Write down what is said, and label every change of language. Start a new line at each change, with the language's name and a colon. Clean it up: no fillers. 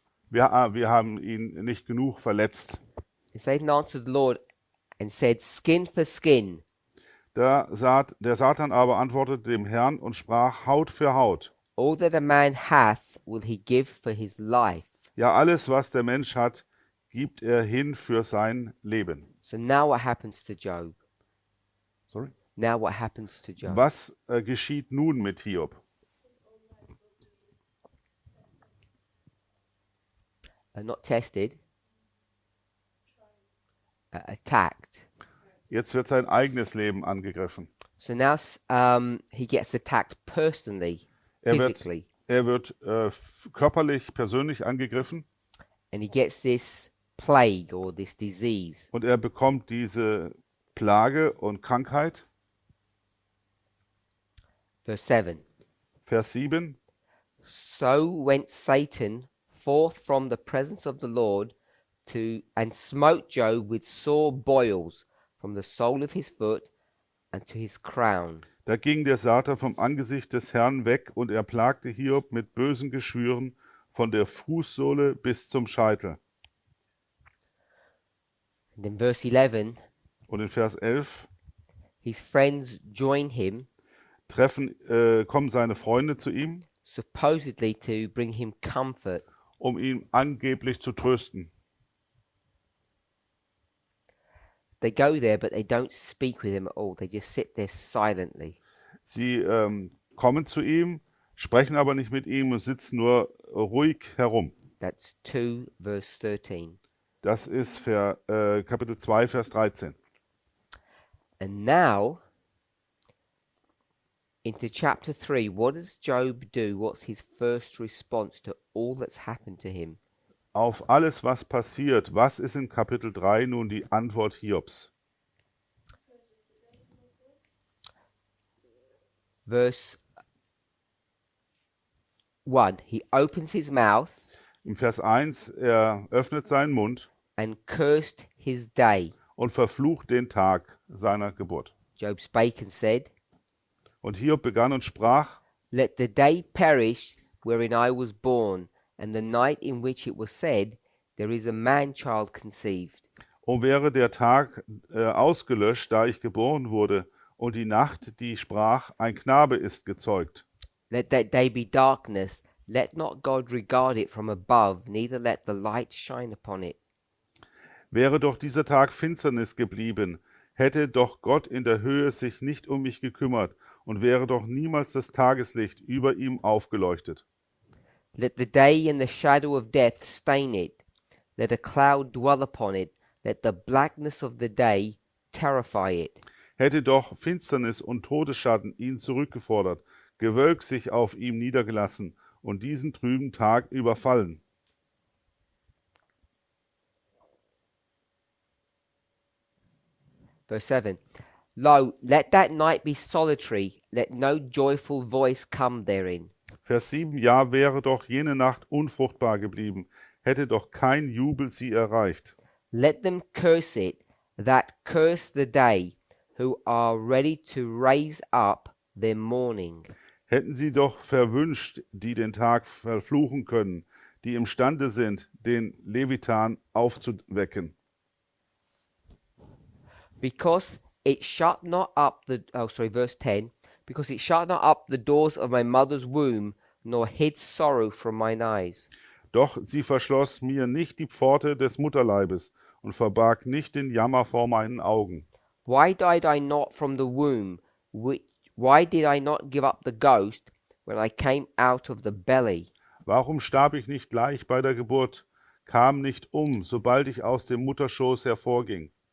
German: Wir haben ihn nicht genug verletzt.
English: and Satan answered the Lord and said, skin for skin.
German: Der Satan aber antwortete dem Herrn und sprach Haut für Haut.
English: All that a man hath will he give for his life.
German: Ja, alles, was der Mensch hat, gibt er hin für sein Leben.
English: So now what happens to Job? Sorry? Now what happens to Job?
German: Was geschieht nun mit Hiob?
English: Not tested, attacked.
German: Jetzt wird sein eigenes Leben angegriffen.
English: So now he gets attacked personally, physically,
German: Er wird körperlich, persönlich angegriffen
English: and he gets this plague or this disease.
German: und er bekommt diese Plage und Krankheit.
English: Verse 7.
German: Vers 7.
English: So went Satan forth from the presence of the Lord and smote Job with sore boils from the sole of his foot and to his crown.
German: Da ging der Satan vom Angesicht des Herrn weg und er plagte Hiob mit bösen Geschwüren von der Fußsohle bis zum Scheitel.
English: And then verse 11,
German: Und in Vers 11
English: his friends join him,
German: kommen seine Freunde zu ihm,
English: supposedly to bring him comfort.
German: um ihn angeblich zu trösten.
English: They go there, but they don't speak with him at all. They just sit there silently.
German: Sie kommen zu ihm, sprechen aber nicht mit ihm und sitzen nur ruhig herum.
English: That's 2 verse 13.
German: Das ist Kapitel 2, Vers 13.
English: And now, into chapter 3, what does Job do? What's his first response to all that's happened to him?
German: Auf alles, was passiert, was ist in Kapitel 3 nun die Antwort Hiobs?
English: Verse 1, he opens his mouth
German: Im Vers 1, er öffnet seinen Mund
English: and cursed his day.
German: und verflucht den Tag seiner Geburt.
English: Job spake and said,
German: Und Hiob begann und sprach,
English: let the day perish wherein I was born, and the night in which it was said, there is a man-child conceived.
German: O wäre der Tag ausgelöscht, da ich geboren wurde, und die Nacht, die sprach, ein Knabe ist gezeugt.
English: Let that day be darkness, let not God regard it from above, neither let the light shine upon it.
German: Wäre doch dieser Tag Finsternis geblieben, hätte doch Gott in der Höhe sich nicht um mich gekümmert und wäre doch niemals das Tageslicht über ihm aufgeleuchtet.
English: Let the day and the shadow of death stain it, let a cloud dwell upon it, let the blackness of the day terrify it.
German: Hätte doch Finsternis und Todesschatten ihn zurückgefordert, Gewölk sich auf ihm niedergelassen und diesen trüben Tag überfallen.
English: Verse 7. Lo, let that night be solitary, let no joyful voice come therein.
German: Vers 7, ja, wäre doch jene Nacht unfruchtbar geblieben, hätte doch kein Jubel sie erreicht.
English: Let them curse it, that curse the day, who are ready to raise up their mourning.
German: Hätten sie doch verwünscht, die den Tag verfluchen können, die imstande sind, den Levitan aufzuwecken.
English: Because it shut not up the verse 10, because it shut not up the doors of my mother's womb, nor hid sorrow from mine eyes.
German: Doch sie verschloss mir nicht die Pforte des Mutterleibes und verbarg nicht den Jammer vor meinen Augen.
English: Why died I not from the womb? Why did I not give up the ghost when I came out of the belly?
German: Warum starb ich nicht gleich bei der Geburt, kam nicht sobald ich aus dem Mutterschoß hervorging?